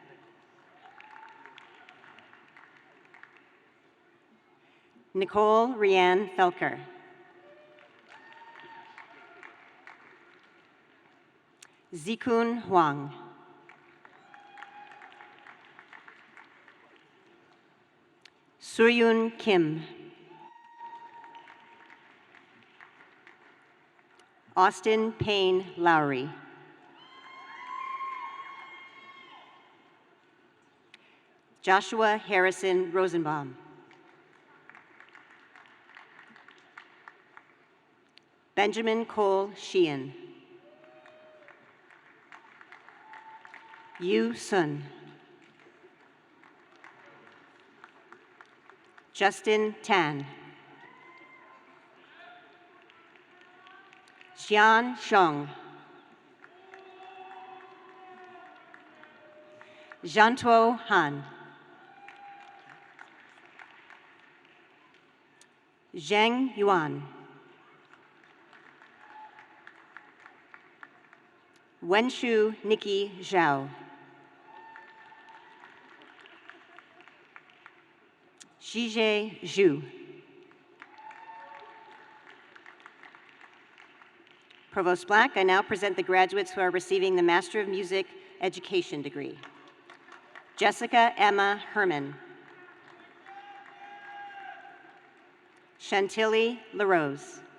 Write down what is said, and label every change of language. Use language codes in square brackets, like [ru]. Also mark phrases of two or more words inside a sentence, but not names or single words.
[en] Nicole Rianne Felker. Zikun Huang. Suyun Kim. Austin Payne Lowry. Joshua Harrison Rosenbaum. Benjamin Cole Sheehan. Yu Sun. Justin Tan. Xian Xiong. Jiantuo Han. Zheng Yuan. Wenshu Nikki Zhao. Zhizhe Zhu. Provost Black, I now present the graduates who are receiving the Master of Music Education degree. Jessica Emma Herman. Chantilly LaRose.